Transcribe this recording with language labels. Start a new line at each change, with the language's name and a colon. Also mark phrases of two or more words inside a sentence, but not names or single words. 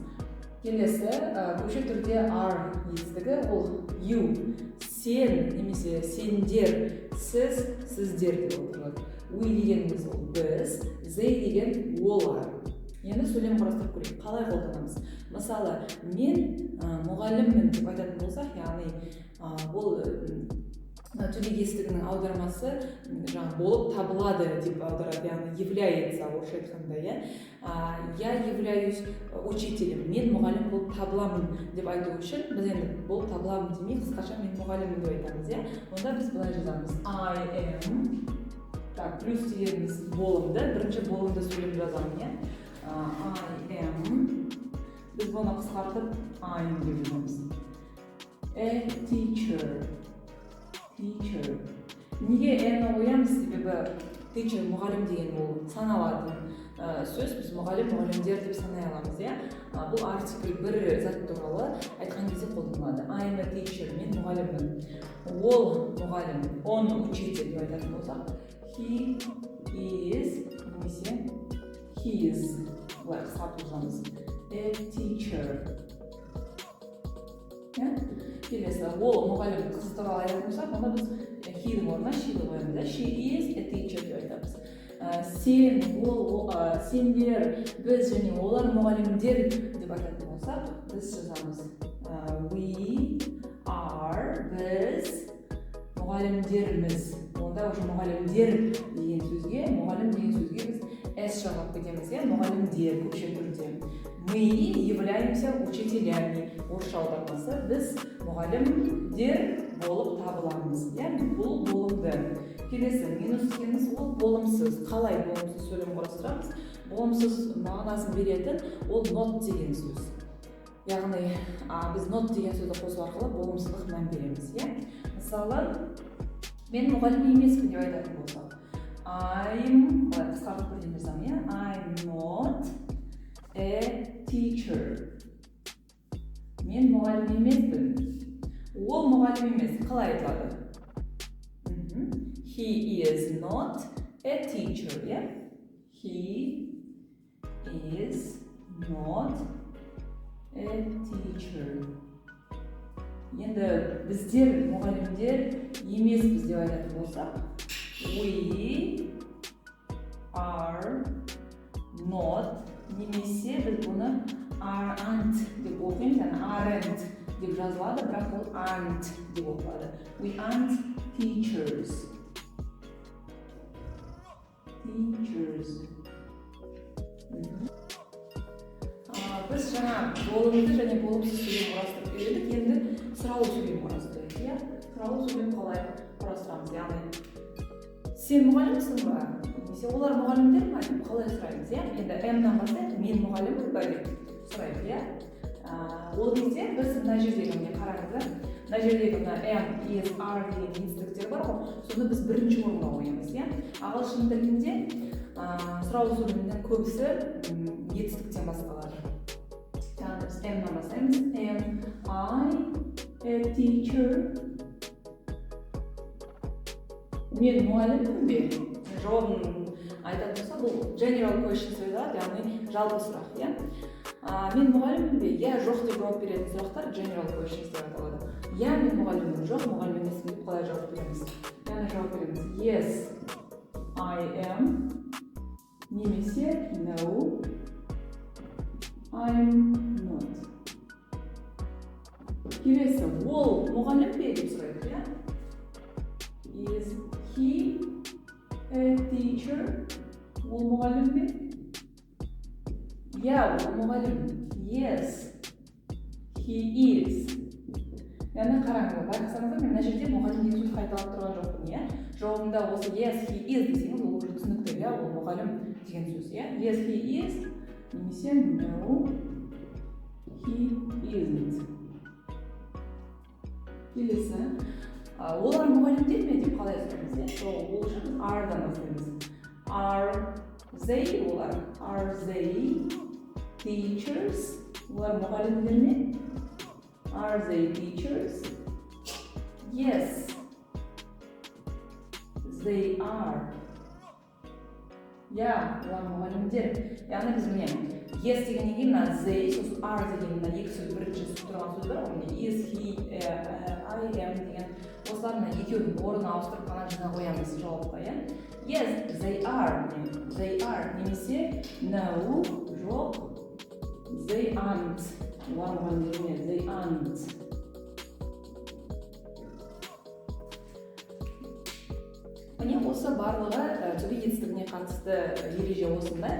Kazakh: Келесі, көпше түрде are етістігі ол you, сен немесе сендер, сіз, сіздер деп аударылады. We дегеніміз ол біз, they деген олар. Енді сөйлем құрастырып көрейік. Қалай қолданамыз? Мысалы, мен мұғаліммін деп айтатын болсақ, яғни бұл
English: to be
Kazakh: етістігінің аудармасы болып табылады деп аударады, яғни является орысша айтқанда,
Russian: я являюсь учителем,
Kazakh: мен мұғалім болып табыламын деп айту үшін біз енді болып табыламын демей, қысқаша мен мұғаліммін деп айтамыз. Онда біз былай жазамыз.
English: I am.
Kazakh: Плюс дегеніміз болымды, бірінші болымды сөйлем жазамын.
English: I am.
Kazakh: Біз бұны қысқартып I'm деп жазамыз.
English: A teacher. Teacher.
Kazakh: Неге N-ні қоямыз? Себебі teacher мұғалім деген ол саналатын сөз. Біз мұғалімдер деп санай аламыз. Бұл артикль бір зат туралы айтқан кезде қолданылады.
English: I am a teacher.
Kazakh: Мен мұғаліммін. Ол мұғалім.
Russian: Он учитель
Kazakh: деп айтатын болсақ.
English: He is, немесе his,
Kazakh: былай қысқартып жазамыз.
English: A teacher.
Kazakh: Келесі, ол мұғалім қыз туралы айтатын болсақ, онда біз he-дің орнына she-ді қоямыз.
English: She is a teacher
Kazakh: деп айтамыз. Сен, ол, сендер, біз және олар мұғалімдер деп айтатын болсақ, біз жазамыз.
English: We are,
Kazakh: біз мұғалімдерміз. Онда уже мұғалімдер деген сөзге, мұғалім деген сөзге біз S жағып кетеміз, мұғалімдер көпше түрде.
Russian: Мы являемся учителями.
Kazakh: Орысша аудармасы біз мұғалімдер болып табыламыз. Бұл болымды. Келесі, минус дегеніміз ол болымсыз. Қалай болымсыз сөйлем құрастырамыз? Болымсыз мағынасын беретін ол not деген сөз. Яғни, біз not деген сөзді қосу арқылы болымсыздық мән береміз. Мысалы, мен мұғалім емеспін деп айтатын болсақ.
English: I'm not a teacher.
Kazakh: Мен мұғалім емеспін. Ол мұғалім емес. Қалай айтылады?
English: He is not a teacher. He is not a teacher.
Kazakh: Енді біздер мұғалімдер емеспіз деп айтатын болсақ,
English: we are not,
Kazakh: немесе біз бұны aren't деп оқимыз, aren't деп жазылады, бірақ ол aren't деп оқылады.
English: We aren't teachers.
Kazakh: Біз жаңа болымды және болымсыз сөйлем құрастырып үйрендік. Енді сұраулы сөйлем құрастырайық. Сұраулы сөйлем қалай құрастырамыз? Яғни сен мұғалімсің ба? Немесе олар мұғалімдер ме? Қалай сұраймыз? Енді М-дан бастайық. Мен мұғаліммін ба деп сұрайық. Ол кезде біз мына жердегі қараңыздар. Мына жердегі M,
English: is, are
Kazakh: деген етістіктер бар ғой. Соны біз бірінші орынға қоямыз. Ағылшын тілінде сұраулы сөйлемнің көбісі етістіктен басталады. Біз M-дан бастаймыз.
English: Am I a teacher?
Kazakh: Мен мұғаліммін бе? Жауабын айтатын болса, бұл
English: general question
Kazakh: сөйледі, яғни жалпы сұрақ, иә. Мен мұғаліммін бе? Иә, жоқ деп жауап беретін сұрақтар
English: general questions
Kazakh: деп аталады. Иә, мен мұғаліммін, жоқ, мұғалім емеспін деп қалай жауап береміз? Яғни жауап береміз.
English: Yes, I am. Немесе no, I'm not.
Kazakh: Келесі, ол мұғалім бе деп сұрайды, иә?
English: Is he a teacher?
Kazakh: Ол мұғалім бе? Иә, ол мұғалім.
English: Yes, he is.
Kazakh: Яғни қараңыз, байқасаңыздар, мен мына жерде мұғалім деген сөз қайталап тұрған жоқпын, иә? Жауабында осы
English: yes, he is
Kazakh: десеңіз, ол уже түсінікті, иә? Ол мұғалім деген сөз, иә?
English: Yes, he is. Немесе no, he isn't.
Kazakh: Келесі, олар мұғалімдер ме деп қалай сұраймыз, иә? Ол үшін are-дан бастаймыз.
English: Are they, олар? Are they teachers? Олар мұғалімдер ме? Are they teachers? Yes, they are. Yeah,
Kazakh: олар мұғалімдер. Яғни біз міне yes дегеннен кейін мына they, сосын are деген мына екі сөз бірінші тұрған сөз бар ғой.
English: Is, he, I am
Kazakh: деген осылар мына екеуінің орнына ауыстырып қана жинап қоямыз жауапқа, иә?
English: Yes, they are. They are.
Kazakh: Немесе no, жоқ.
English: They aren't.
Kazakh: Олар мұғалімдер емес.
English: They aren't.
Kazakh: Міне осы барлығы сөйлеу жетістігіне қатысты ереже осындай.